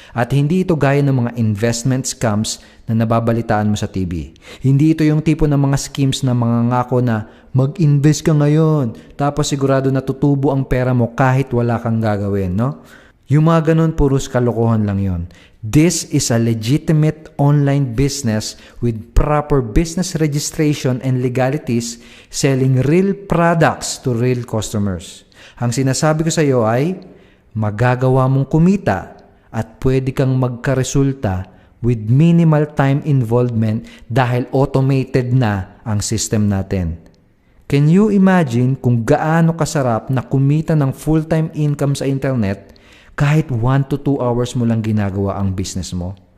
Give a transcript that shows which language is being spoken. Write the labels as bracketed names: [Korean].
[Filipino] At hindi ito gaya ng mga investment scams na nababalitaan mo sa TV. Hindi ito yung tipo ng mga schemes na mangangako na mag-invest ka ngayon, tapos sigurado na tutubo ang pera mo kahit wala kang gagawin, no? Yung mga ganun, puros kalokohan lang yon. [English] This is a legitimate online business with proper business registration and legalities, selling real products to real customers. [Filipino] Ang sinasabi ko sa iyo ay magagawa mong kumita at pwede kang magkaresulta [English] with minimal time involvement [Filipino] dahil automated na ang system natin. Can you imagine kung gaano kasarap na kumita ng full-time income sa internet kahit 1 to 2 hours mo lang ginagawa ang business mo?